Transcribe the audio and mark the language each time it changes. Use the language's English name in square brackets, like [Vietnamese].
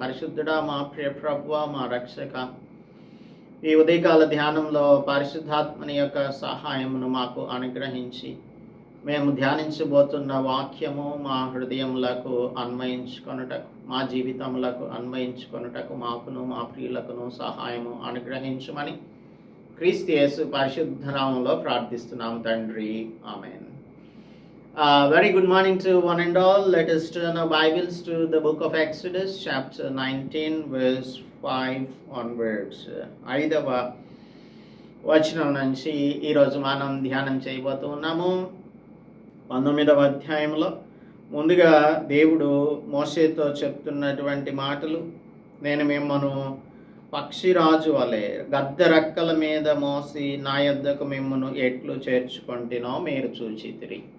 [Telugu] పరిశుద్ధుడా, మా ప్రియ ప్రభువా, మా రక్షక, ఈ ఉదయకాల ధ్యానంలో పరిశుద్ధాత్మని యొక్క సహాయమును మాకు అనుగ్రహించి మేము ధ్యానించబోతున్న వాక్యము మా హృదయములకు అన్వయించుకొనుటకు, మా జీవితములకు అన్వయించుకొనుటకు మాకును మా ప్రియులకును సహాయము అనుగ్రహించమని క్రీస్తు యేసు పరిశుద్ధ నామములో ప్రార్థిస్తున్నాం తండ్రి. ఆమేన్. [English] Very good morning to one and all. Let us turn our Bibles to the book of Exodus, chapter 19, verse 5 onwards. [Telugu] 5వ వచనం నుంచి ఈరోజు మనం ధ్యానం చేయబోతూ ఉన్నాము. 19వ అధ్యాయంలో ముందుగా దేవుడు మోషేతో చెప్తున్నటువంటి మాటలు, నేను మిమ్మను పక్షిరాజు వలె గద్ద రెక్కల మీద మోసి నా యొద్దకు మిమ్మను ఎట్లు చేర్చుకొంటినో మీరు చూచితిరి.